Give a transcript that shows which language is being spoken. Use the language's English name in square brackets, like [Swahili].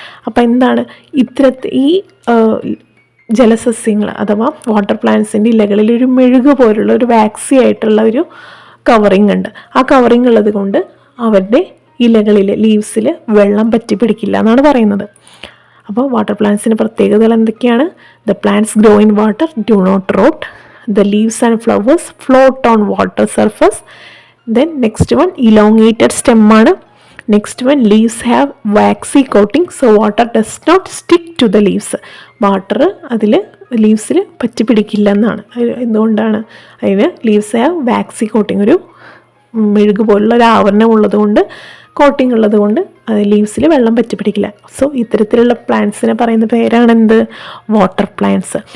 [Malayalam] അപ്പോൾ എന്താണ്, ഈ ജലസസ്യങ്ങൾ അഥവാ വാട്ടർ പ്ലാന്റ്സിൻ്റെ ഇലകളിൽ ഒരു മെഴുക് പോലുള്ള ഒരു വാക്സി ആയിട്ടുള്ള ഒരു കവറിങ് ഉണ്ട്. ആ കവറിങ് ഉള്ളത് കൊണ്ട് അവരുടെ ഇലകളിൽ, ലീവ്സിൽ വെള്ളം പറ്റി പിടിക്കില്ല എന്നാണ് പറയുന്നത്. അപ്പോൾ വാട്ടർ പ്ലാന്റ്സിൻ്റെ പ്രത്യേകതകൾ എന്തൊക്കെയാണ്? [English] The plants grow in water, do not rot. The leaves and flowers float on water surface. Then next one elongated stem ആണ്. Next one leaves have waxy coating, so water does not stick to the leaves. [Malayalam] Water അതിൽ ലീവ്സിൽ പറ്റി പിടിക്കില്ല എന്നാണ്. എന്തുകൊണ്ടാണ്? അതിന് [English] leaves have waxy coating, [Malayalam] ഒരു മെഴുക് പോലുള്ള ഒരു ആവരണം ഉള്ളതുകൊണ്ട്, കോട്ടിങ് ഉള്ളത് കൊണ്ട് ലീവ്സിൽ വെള്ളം പറ്റി പിടിക്കില്ല. സോ ഇത്തരത്തിലുള്ള പ്ലാന്റ്സിനെ പറയുന്ന പേരാണ് എന്ത്? Water plants.